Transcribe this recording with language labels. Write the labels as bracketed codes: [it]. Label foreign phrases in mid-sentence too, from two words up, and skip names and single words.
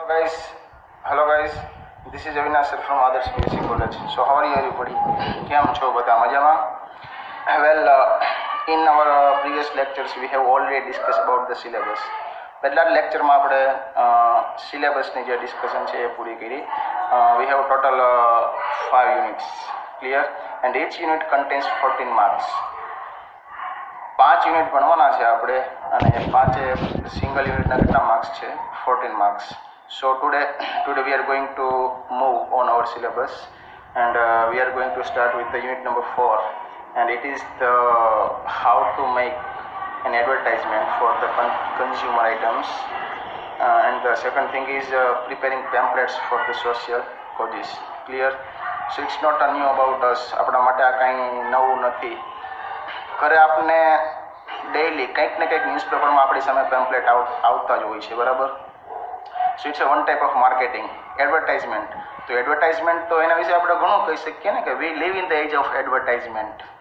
[en] guys, hello guys. This is Avinash sir from Others b.sc college. So how are you everybody? [gu] કેમ છો બધા મજામાં? [en] Well, in our previous lectures we have already discussed about the syllabus. [gu] પહેલા લેક્ચરમાં આપણે સિલેબસની જે ડિસ્કશન છે એ પૂરી કરી. [en] We have total 5 units, clear, and each unit contains 14 marks. [gu] 5 યુનિટ ભણવાના છે આપણે અને 5 સિંગલ યુનિટના કેટલા માર્ક્સ છે? 14 માર્ક્સ. [en] So today we are going to move on our syllabus, and we are going to start with the unit number 4, and it is the how to make an advertisement for the consumer items, and the second thing is preparing pamphlets for the social causes. Clear? So it's not new about us. [gu] આપણા માટે આ કાંઈ નવું નથી. ઘરે આપણે ડેઈલી કંઈક ને કંઈક ન્યૂઝપેપરમાં આપણી સામે પેમ્પલેટ આવતા જ હોય છે, બરાબર? [en] So it's one type of marketing, advertisement. [gu] તો એડવર્ટાઇઝમેન્ટ તો એના વિશે આપણે ઘણું કહી શકીએ ને કે [en] we live in the age of advertisement.